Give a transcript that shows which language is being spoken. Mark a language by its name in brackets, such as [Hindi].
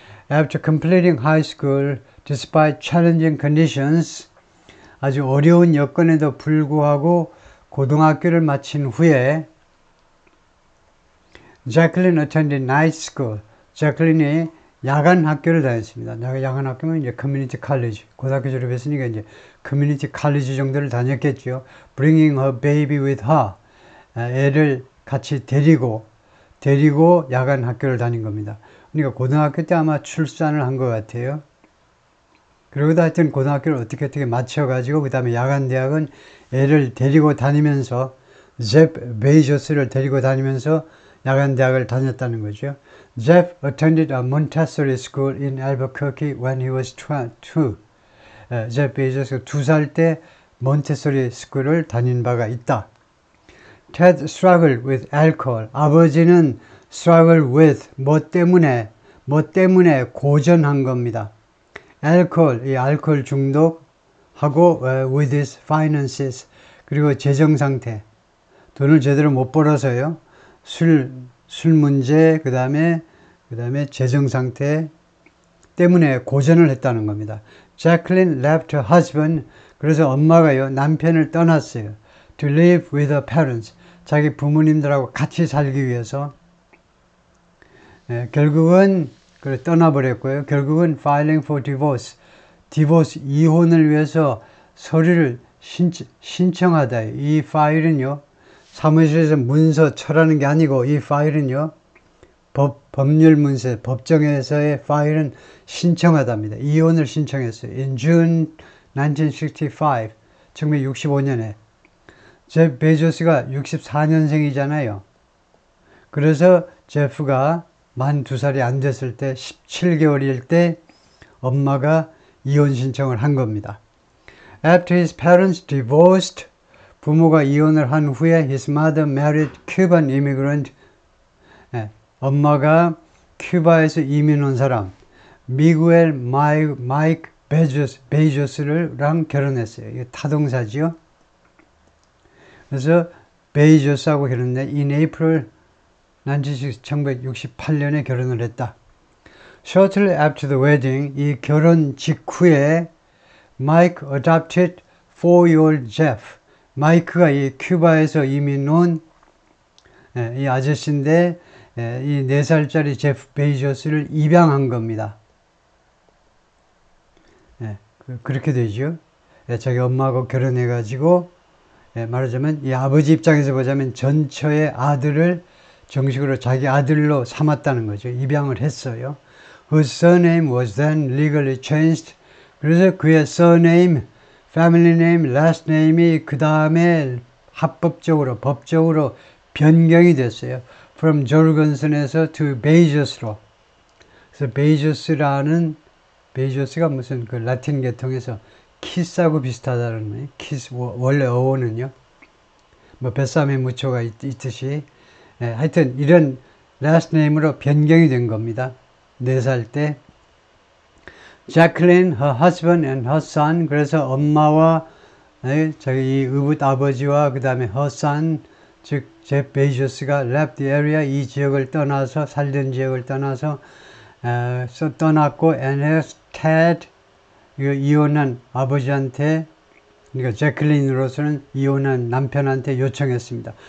[English] After completing high school, despite challenging conditions, [Korean] 아주 어려운 여건에도 불구하고 고등학교를 마친 후에 [English] Jacqueline attended night school. [Korean] 제클린이 야간 학교를 다녔습니다. 야간 학교면 이제 커뮤니티 칼리지. 고등학교 졸업했으니까 이제 커뮤니티 칼리지 정도를 다녔겠죠. [English] Bringing her baby with her. [Korean] 애를 같이 데리고 야간 학교를 다닌 겁니다. 그러니까 고등학교 때 아마 출산을 한 것 같아요. 그러고도 하여튼 고등학교를 어떻게 맞춰가지고 그 다음에 야간 대학은 애를 데리고 다니면서 제프 베이조스를 데리고 다니면서 야간 대학을 다녔다는 거죠. [English] Jeff attended a Montessori school in Albuquerque when he was 2. [Korean] 제프 베이조스가 2살 때 몬테소리 스쿨을 다닌 바가 있다. [English] Ted struggled with alcohol. [Korean] 아버지는 [English] struggle with [Korean] 뭐 때문에 고전한 겁니다. alcohol, 이 알코올 중독하고 [English] with his finances [Korean] 그리고 재정 상태. 돈을 제대로 못 벌어서요. 술 문제, 그 다음에 재정 상태, 때문에 고전을 했다는 겁니다. [English] Jacqueline left her husband. [Korean] 그래서 엄마가요, 남편을 떠났어요. [English] To live with her parents. [Korean] 자기 부모님들하고 같이 살기 위해서. 결국은 떠나버렸고요. 결국은 [English] filing for divorce. [Korean] 디보스, 이혼을 위해서 서류를 신청하다. 이 파일은요, 사무실에서 문서 철하는 게 아니고, 이 파일은요, 법률 문서, 법정에서의 파일은 신청하답니다. 이혼을 신청했어요. [English] In June 1965, [Korean] 1965년에. 제프 베조스가 64년생이잖아요. 그래서 제프가 만 2살이 안 됐을 때, 17개월일 때 엄마가 이혼 신청을 한 겁니다. [English] After his parents divorced, [Korean] 부모가 이혼을 한 후에 [English] his mother married Cuban immigrant. [Korean] 엄마가 큐바에서 이민 온 사람 미구엘 마이크 베이조스랑 결혼했어요. 이게 타동사지요. 그래서 베이조스하고 결혼했는데 [English] in April [Korean] 1968년에 결혼을 했다. [English] Shortly after the wedding, [Korean] 이 결혼 직후에 [English] Mike adopted 4-year-old Jeff. [Korean] 마이크가 이 큐바에서 이민 온 이 아저씨인데 이 4살짜리 제프 베이조스를 입양한 겁니다. 그렇게 되죠. 자기 엄마하고 결혼해가지고 말하자면 이 아버지 입장에서 보자면 전처의 아들을 정식으로 자기 아들로 삼았다는 거죠. 입양을 했어요. [English] Whose surname was then legally changed. [Korean] 그래서 그의 surname, family name, last name이 그 다음에 합법적으로, 법적으로 변경이 됐어요. [English] From Jorgensen에서 to Bezos로. [Korean] 그래서 베이조스가 무슨 그 라틴 계통에서 키스하고 비슷하다는 거예요. 키스, 원래 어원은요. 뭐 뱃삼에 무초가 있듯이. 하여튼 이런 last name으로 변경이 된 겁니다. 4살 때. [English] Jacqueline, her husband and her son. [Korean] 그래서 엄마와 자기 이 의붓 아버지와 그 다음에 [English] her son, [Korean] 즉 제프 베이조스가 [English] left the area, [Korean] 이 지역을 떠나서 살던 지역을 떠나서 떠났고 [English] and has Ted, [Korean] 이혼한 아버지한테, 그러니까 제클린으로서는 이혼한 남편한테 요청했습니다.